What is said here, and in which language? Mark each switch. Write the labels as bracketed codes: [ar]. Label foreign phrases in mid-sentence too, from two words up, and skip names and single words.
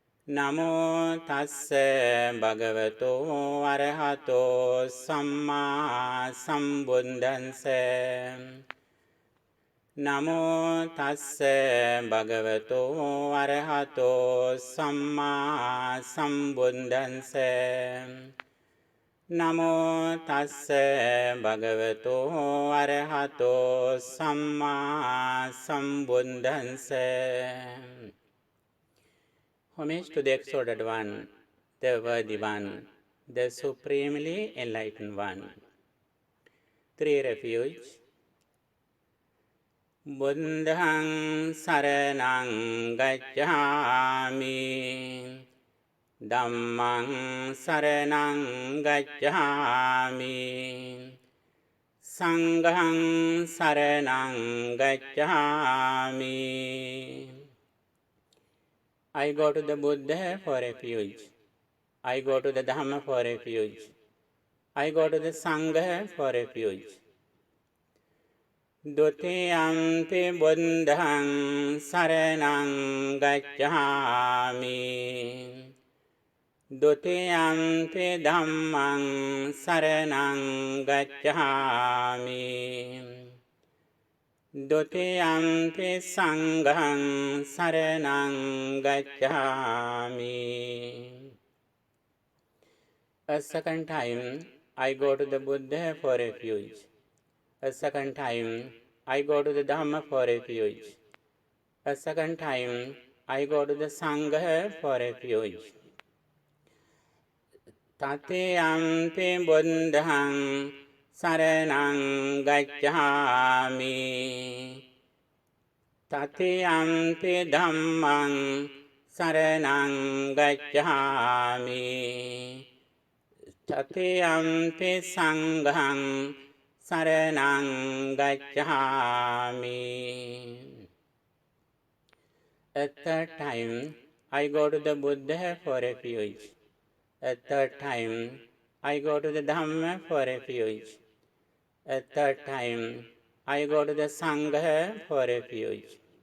[pi] නමෝ තස්ස භගවතෝ අරහතෝ සම්මා සම්බුද්දන්ස නමෝ තස්ස භගවතෝ අරහතෝ සම්මා සම්බුද්දන්ස නමෝ තස්ස භගවතෝ අරහතෝ සම්මා සම්බුද්දන්ස. [en] Homage to the exalted one, the worthy one, the supremely enlightened one. Three refuge. [pi] Buddhaṃ saraṇaṃ gacchāmi, Dhammaṃ saraṇaṃ gacchāmi, Saṅඝaṃ saraṇaṃ gacchāmi. [en] I go to the Buddha for refuge. I go to the Dhamma for refuge. I go to the Sangha for refuge. [pi] Dutiyampi buddhaṃ saraṇaṃ gacchāmi, Dutiyampi dhammaṃ saraṇaṃ gacchāmi, Dutiyampi saṅඝaṃ saraṇaṃ gacchāmi. [en] A second time I go to the Buddha for refuge. A second time I go to the Dhamma for refuge. A second time I go to the Sangha for refuge. [pi] Tatiyampi buddhaṃ saraṇaṃ gacchāmi, Tatiyampi dhammaṃ saraṇaṃ gacchāmi, Tatiyampi saṅඝaṃ saraṇaṃ gacchāmi. [en] A third time I go to the Buddha for refuge. A third time I go to the Dhamma for refuge. A third time I go to the Sangha for refuge.